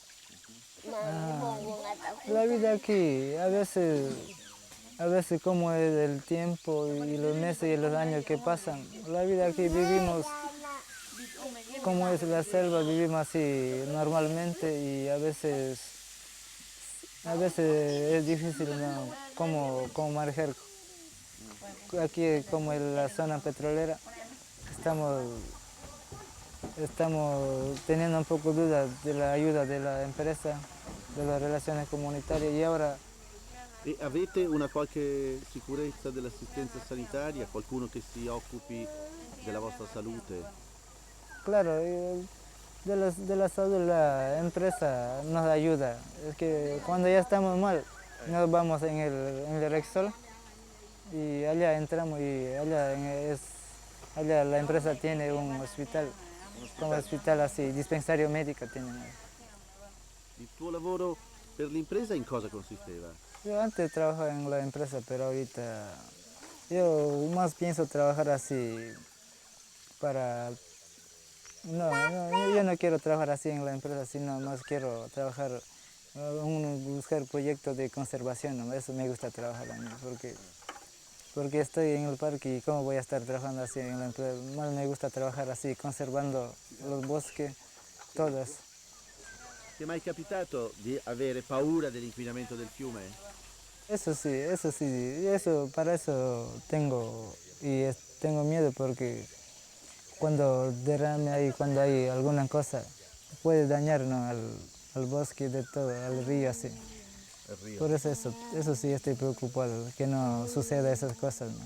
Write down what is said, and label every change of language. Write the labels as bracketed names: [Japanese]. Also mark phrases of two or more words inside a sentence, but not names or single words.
[Spanish] La vida aquí, a veces como es el tiempo y los meses y los años que pasan, la vida aquí vivimos como es la selva, vivimos así normalmente y a veces es difícil, ¿no? Cómo manejar. Aquí como en la zona petrolera estamos teniendo un poco dudas de la ayuda de la empresa, de las relaciones comunitarias y ahora [Italian] E avete una qualche sicurezza dell'assistenza sanitaria? Qualcuno che si occupi della vostra salute? [Spanish] claro, de la salud la empresa nos ayuda. Es que cuando ya estamos mal, nos vamos en el Rexol y allá entramos y allá la empresa tiene un hospital, como hospital así, dispensario médico tienen. [Italian] Il tuo lavoro per l'impresa in cosa consisteva? [Spanish] Yo antes trabajaba en la empresa, pero ahorita yo más pienso trabajar así para... yo no quiero trabajar así en la empresa, sino más quiero trabajar, buscar proyectos de conservación, ¿no? Eso me gusta trabajar a mí, porque estoy en el parque y cómo voy a estar trabajando así en la empresa. Más me gusta trabajar así, conservando los bosques, todas. [Italian] Ti è mai capitato di avere paura dell'inquinamento del fiume? [Spanish] Eso sí, para eso tengo miedo porque cuando derrame ahí, cuando hay alguna cosa, puede dañar, ¿no? al bosque de todo, al río así. Por eso sí estoy preocupado, que no suceda esas cosas, ¿no?